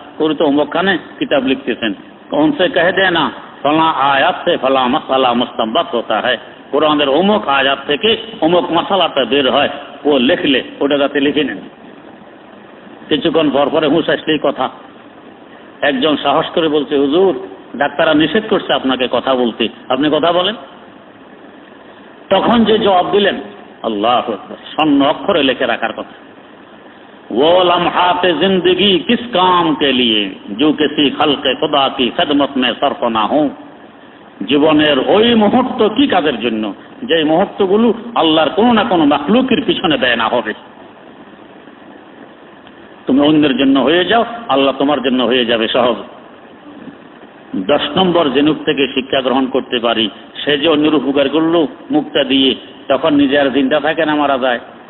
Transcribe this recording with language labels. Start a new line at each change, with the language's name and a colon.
Bangla: করে তো অমুকখানে কিতাব লিখতেছেন।
Hindi: উনসে কহে দে না ফলা আয়াত সে ফলা মশালা মুস্তাম্বাত হতা হয়,
Bangla: কোরআনের অমুক আয়াত থেকে অমুক মশালাটা বের হয়, ও লিখলে ওটা যাতে লিখে নেন। কিছুক্ষণ পর পরে হুঁশ আসলেই কথা। একজন সাহস করে বলছে, হুজুর ডাক্তাররা নিষেধ করছে আপনাকে কথা বলতে, আপনি কথা বলেন। তখন যে জবাব দিলেন, আল্লাহু আকবার, স্বর্ণ অক্ষরে লিখে রাখার কথা।
Hindi: वो लम्हात जिंदगी किस काम के लिए जो किसी खल्के खुदा की खिदमत में सर्फ ना हो।
Bangla: জীবনের ওই মুহূর্ত কি কাজের জন্য যে মুহূর্তগুলো আল্লাহর কোনো না কোনো মাখলুকের পিছনে ব্যয় না হবে। তুমি অন্যের জন্য হয়ে যাও, আল্লাহ তোমার জন্য হয়ে যাবে সহজ। 10 নম্বর জেনুক থেকে শিক্ষা গ্রহণ করতে পারি, সে যে অন্যের উপকার করলো মুক্তা দিয়ে, তখন নিজের চিন্তা থাকে না, মারা যায়।